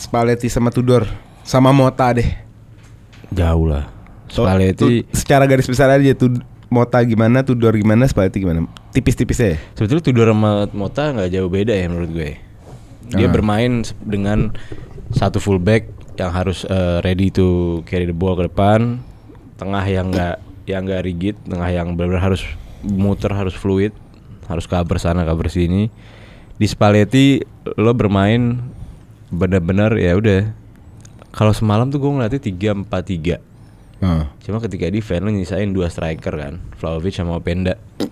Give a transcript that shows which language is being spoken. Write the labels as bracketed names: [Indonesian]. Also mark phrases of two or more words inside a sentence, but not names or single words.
[Indonesian] Spalletti sama Tudor sama Mota deh. Jauh lah. Spalletti Secara garis besar aja tuh, Mota gimana, Tudor gimana, Spalletti gimana? Tipis-tipis aja. sebetulnya Tudor sama Mota nggak jauh beda ya menurut gue. Dia bermain dengan satu fullback yang harus [English] ready to carry the ball [Indonesian] ke depan, tengah yang nggak rigid, tengah yang benar-benar harus muter, harus fluid, harus cover sana cover sini. Di Spalletti lo bermain benar-benar ya udah. Kalau semalam tuh gue ngeliatnya 3-4-3. Cuma ketika defense lo nyisain 2 striker kan, Vlahovic sama Openda.